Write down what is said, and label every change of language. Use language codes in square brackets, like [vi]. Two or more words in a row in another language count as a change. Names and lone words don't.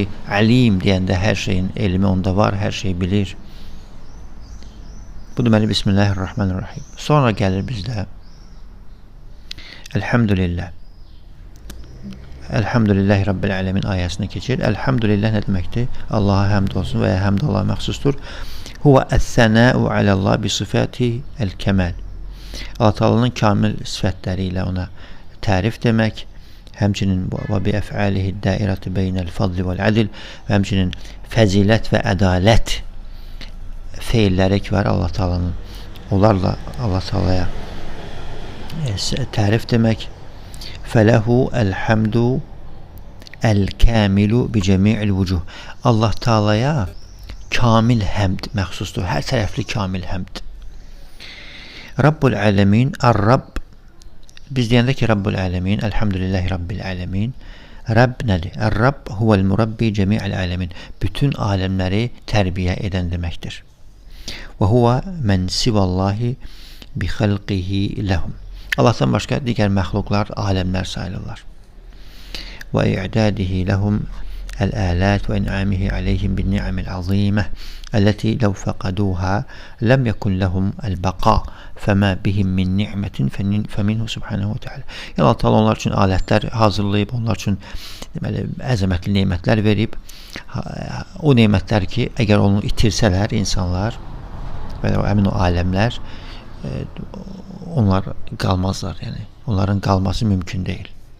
[az] Alim deyəndə hər şeyin elmi onda var, hər şeyi bilir. Bu deməli Bismillahirrahmanirrahim. Sonra gəlir bizdə Elhamdülillah. [ar] الحمد لله رب العالمين [az] ayəsində keçir. Elhamdülillah nə deməkdir? Allaha həmd olsun və ya həmd Allaha məxsusdur. [ar] هو الثناء على الله بصفات الكمال. [az] Allah Taala'nın kamil sifətləri ilə ona tərif demək, həmçinin və [ar] بأفعاله الدائرة بين الفضل والعدل, [az] həmçinin fəzilət və ədalət feilləri ki var Allah Taala'nın. Onlarla Allah Taala'ya tərif demək. [ar] فله الحمد الكامل بجميع الوجوه. [az] Allah Taala'ya kamil həmd məxsusdur. Hər tərəfli kamil həmd. [ar] رب العالمين، الرب. [az] Biz deyəndə ki, [ar] رب العالمين، الحمد لله رب العالمين. [az] Rabb nədir? [ar] الرب هو المربي جميع العالمين. [az] Bütün aləmləri tərbiyə edən deməkdir. [ar] وهو من سوى الله بخلقه لهم. [az] Allah'tan başqa digər məxluqlar aləmlər sayılırlar. [ar] وإعداده لهم الآلات وإنعامه عليهم بالنعم العظيمة التي لو فقدوها لم يكن لهم البقاء فما بهم من نعمة فمنه سبحانه وتعالى. [az] Yəni Allah Taala onlar üçün alətlər hazırlayıb, onlar üçün deməli əzəmətli nemətlər verib. O nemətlər ki, əgər onu itirsələr insanlar və həmin o aləmlər onlar qalmazlar, yəni onların qalması mümkün deyil.